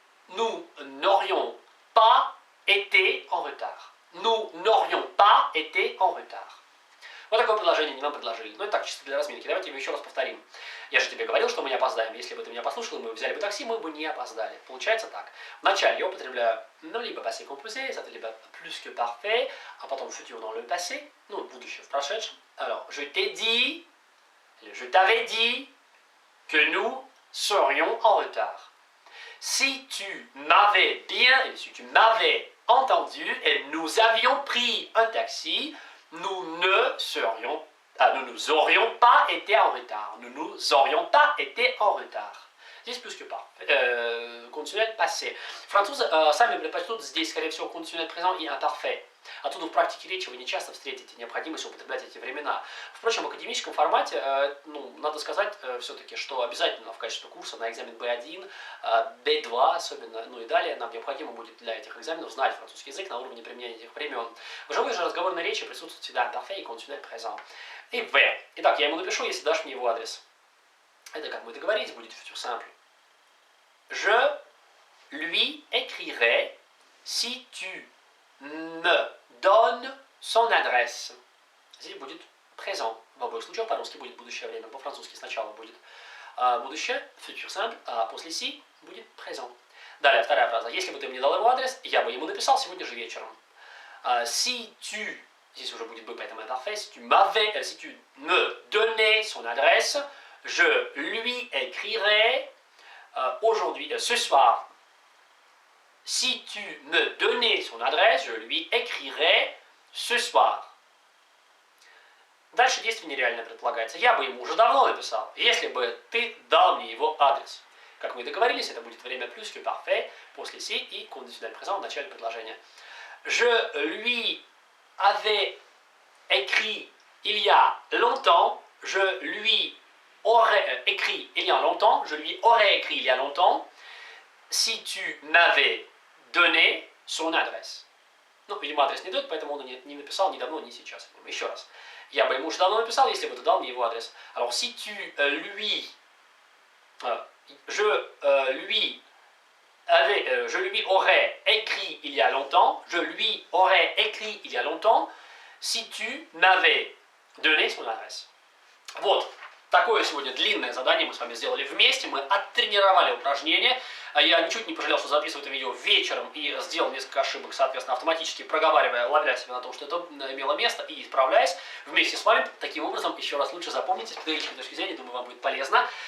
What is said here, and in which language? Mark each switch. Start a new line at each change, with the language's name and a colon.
French: Nous n'aurions pas été en retard. Nous n'aurions pas été en retard.
Russian: Вот такое предложение они нам предложили. Ну, это так, чисто для разминки. Давайте его еще раз повторим. Я же тебе говорил, что мы не опоздаем. Если бы ты меня послушал, мы взяли бы такси, мы бы не опоздали. Получается так. Вначале я употребляю, ну, либо passé composé, это либо plus que parfait, а потом futur dans le passé, ну, будущее в прошедшем.
French: Alors, je t'ai dit, je t'avais dit que nous serions en retard. Si tu m'avais bien, si tu m'avais entendu et nous avions pris un taxi, nous n'aurions pas été en retard. Nous n'aurions pas été en retard.
Russian: Здесь
French: plus que parfait. Conditionnel passé.
Russian: Французы сами предпочтут здесь, скорее всего, conditionnel présent и imparfait. Оттуда в практике речи вы не часто встретите необходимость употреблять эти времена. Впрочем, в академическом формате, надо сказать все-таки, что обязательно в качестве курса на экзамен B1, B2 особенно, ну и далее, нам необходимо будет для этих экзаменов знать французский язык на уровне применения этих времен. В живой же разговорной речи присутствует всегда imparfait и conditionnel présent. И V. Итак, я ему напишу, если дашь мне его адрес. Это, как мы договорились, будет futur simple.
French: Je lui écrirai si tu me donnes son adresse.
Russian: Здесь будет présent. В обоих случаях по-русски будет будущее время. По-французски сначала будет будущее, futur simple, а после si будет présent. Далее, вторая фраза. Если бы ты мне дал его адрес, я бы ему написал сегодня же вечером.
French: Si tu,
Russian: здесь уже будет бы, поэтому
French: imparfait, si tu me donnais son adresse, je lui écrirai aujourd'hui, ce soir. Si tu me donnais son adresse, je lui écrirai ce soir.
Russian: Дальше действие нереально предполагается. Я бы ему уже давно написал, если бы ты дал мне его адрес. Как мы и договорились, это будет время plus que parfait, после si и conditionnel présent в начале предложения.
French: Je lui avais écrit il y a longtemps, je lui aurais écrit il y a longtemps, je lui aurais écrit il y a longtemps, si tu m'avais donné son adresse.
Russian: Ну, видимо, адрес не дает, поэтому он не написал ни давно, ни сейчас. Еще раз. Я бы ему уже давно написал, если бы ты дал мне его адрес.
French: Alors, si tu lui... je lui aurais écrit il y a longtemps, je lui aurais écrit il y a longtemps, si tu m'avais donné son adresse.
Russian: Вот. Такое сегодня длинное задание мы с вами сделали вместе, мы оттренировали упражнение. Я ничуть не пожалел, что записываю это видео вечером и сделал несколько ошибок, соответственно, автоматически проговаривая, ловля себя на том, что это имело место, и исправляясь вместе с вами. Таким образом, еще раз лучше запомните, с педагогической точки зрения, думаю, вам будет полезно.